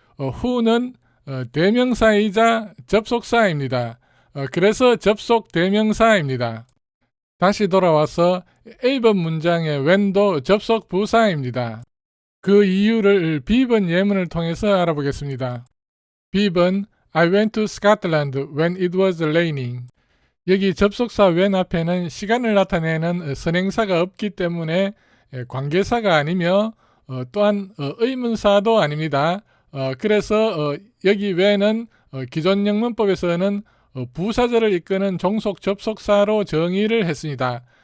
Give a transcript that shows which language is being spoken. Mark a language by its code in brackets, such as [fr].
[ko] who는 대명사이자 접속사입니다. 그래서 접속 대명사입니다. 다시 돌아와서 A번 문장의 when도 접속 부사입니다. 그 이유를 B번 예문을 통해서 알아보겠습니다. [en] B번 I went to Scotland when it was raining. [ko] 여기 접속사 when 앞에는 시간을 나타내는 선행사가 없기 때문에 관계사가 아니며 또한 의문사도 아닙니다. 그래서 여기 when은 기존 영문법에서는 부사절을 이끄는 종속 접속사로 정의를 했습니다.